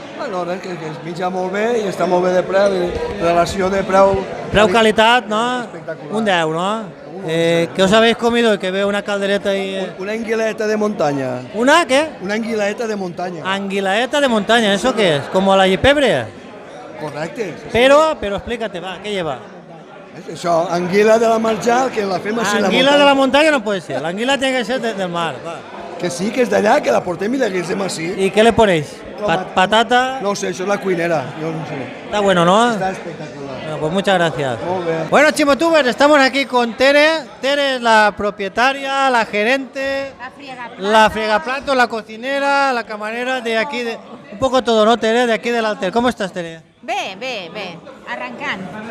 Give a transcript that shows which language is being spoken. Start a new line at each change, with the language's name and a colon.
Catalan: Bueno, res, que es menja molt bé i està molt bé de preu, relació de preu... Preu-
Spanish: calidad, ¿no? Espectacular. Un 10, ¿no? ¿Qué os habéis comido? Que veo una caldereta ahí. Una anguileta de montaña. ¿Una qué? Una anguileta de montaña. Anguilaeta de montaña, ¿eso qué es? ¿Como la yipebre?
Catalan: Correcte.
Spanish: Pero explícate, va, ¿qué lleva?
Catalan: Això, anguila de la marjal, que la fem així a la
Spanish: Anguila
Catalan: muntanya.
Spanish: de la montaña no puede ser, la anguila tiene que ser del mar, va.
Catalan: Que sí, que és d'allà, que la portem i la guisem així.
Spanish: ¿Y qué le ponéis? Patata.
Catalan: No ho sé, això és la cuinera, jo no sé.
Spanish: Está bueno, ¿no?
Catalan: Està espectacular.
Spanish: Bueno, pues muchas gracias.
Catalan: Molt bé.
Spanish: Bueno, Chimotubers, estamos aquí con Tere. Tere es la propietaria, la gerente, la fregaplatos, la cocinera, la camarera de aquí, un poco todo, ¿no, Tere? De aquí del Alter. ¿Cómo estás, Tere?
Catalan: Bé, arrancant.